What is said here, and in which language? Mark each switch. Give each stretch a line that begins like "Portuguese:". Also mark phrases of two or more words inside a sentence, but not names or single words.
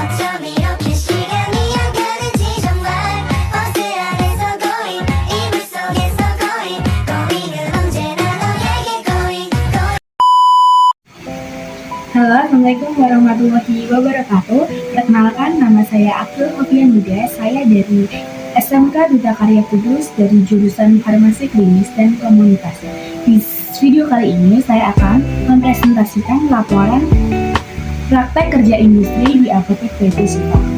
Korean: 여유롭게 시간이 가는지 정말 버스 안에서 고잉 이불 속에서 고잉은 언제나 너에게 고잉.
Indonesian: Halo,
Arabic: السلام عليكم ورحمة الله وبركاته.
Indonesian: Perkenalkan, nama saya Abdul Hofian Yuda. Saya dari SMK Duta Karya Kudus dari jurusan Farmasi Klinis dan Komunitas. Di video kali ini saya akan mempresentasikan laporan praktek kerja industri di apotek PT Sipa.